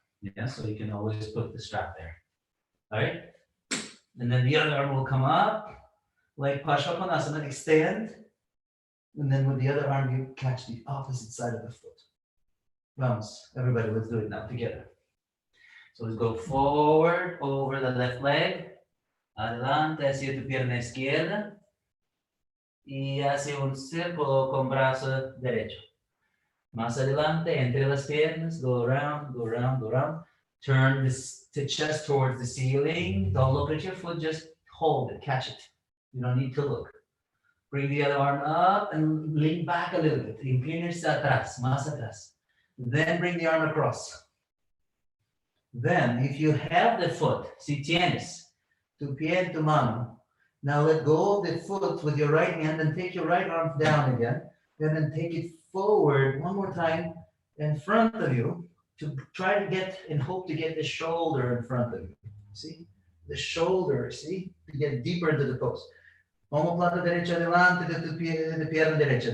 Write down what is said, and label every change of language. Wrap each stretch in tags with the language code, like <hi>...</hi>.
<en>Yeah, so you can always put the strap there. All right? And then the other arm will come up, like Parsvakonasana, extend. And then with the other arm, you catch the opposite side of the foot. Vamos, everybody, let's do it now together. So let's go forward over the left leg,</en> <es>adelante hacia tu pierna izquierda, y hacia un círculo con brazo derecho. Más adelante, entre las piernas,</es> <en>go around, go around, go around. Turn this to chest towards the ceiling. Don't look at your foot, just hold it, catch it. You don't need to look. Bring the other arm up and lean back a little bit.</en> <es>Inclínese atrás, más atrás.</es> <en>Then bring the arm across. Then, if you have the foot,</en> <es>si tienes tu pie en tu mano,</es> <en>now let go of the foot with your right hand and take your right arm down again. And then take it forward one more time in front of you to try to get and hope to get the shoulder in front of you. See? The shoulder, see? To get deeper into the pose.</en> <es>Omoplata derecha adelante de pierna derecha.</es>